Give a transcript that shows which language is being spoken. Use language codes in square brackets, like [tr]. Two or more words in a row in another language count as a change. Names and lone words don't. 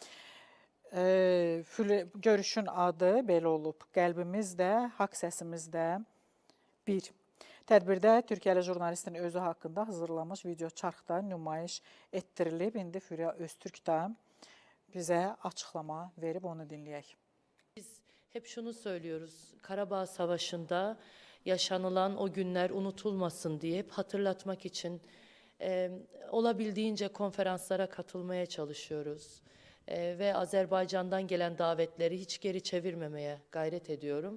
[az] Görüşün adı belə olub: Qəlbimizdə, haqq səsimizdə bir. Tədbirdə Türkiyəli jurnalistin özü haqqında hazırlanmış video çarxda nümayiş etdirilib. İndi Fülya Öztürk da bizə açıqlama verib, onu dinləyək. [tr] Biz hep şunu söylüyoruz, Karabağ Savaşı'nda yaşanılan o günler unutulmasın diye hep hatırlatmak için olabildiğince konferanslara katılmaya çalışıyoruz. Ve Azerbaycan'dan gelen davetleri hiç geri çevirmemeye gayret ediyorum.